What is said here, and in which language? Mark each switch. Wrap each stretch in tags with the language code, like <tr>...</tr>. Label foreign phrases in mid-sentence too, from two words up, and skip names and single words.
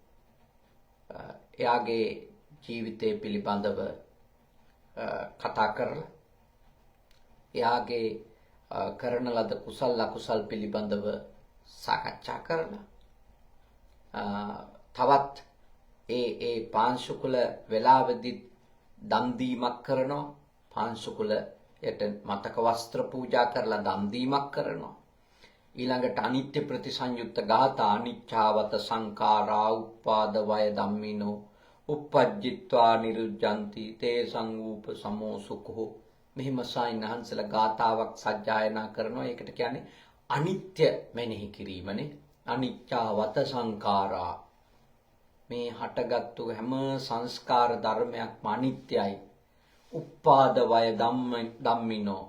<si>එයාගේ ජීවිතය පිළිබඳව කතා කරලා එයාගේ කරන ලද කුසල අකුසල් පිළිබඳව සාකච්ඡා කරලා තවත් ඒ පාංශුකුල වෙලාවෙදි දන් දීමක් කරනවා. පාංශුකුලයට මතක වස්ත්‍ර පූජා කරලා දන් දීමක් කරනවා. ඊළඟට අනිත්‍ය ප්‍රතිසංයුක්ත ගාථා</si> <pi>අනිච්ඡාවත සංඛාරා උප්පාද වය ධම්මිනෝ uppajjitva niruddhanti te sangupa samo sukho</pi> <si>මෙහිම සායනහන්සලා ගාථාවක් සජ්ජායනා කරනවා. ඒකට කියන්නේ අනිත්‍ය මෙනෙහි කිරීමනේ.</si> <pi>අනිච්ඡාවත සංඛාරා</pi> <si>මේ හටගත්තු හැම සංස්කාර ධර්මයක්ම අනිත්‍යයි.</si> <pi>උපාද වය ධම්මිනෝ.</pi>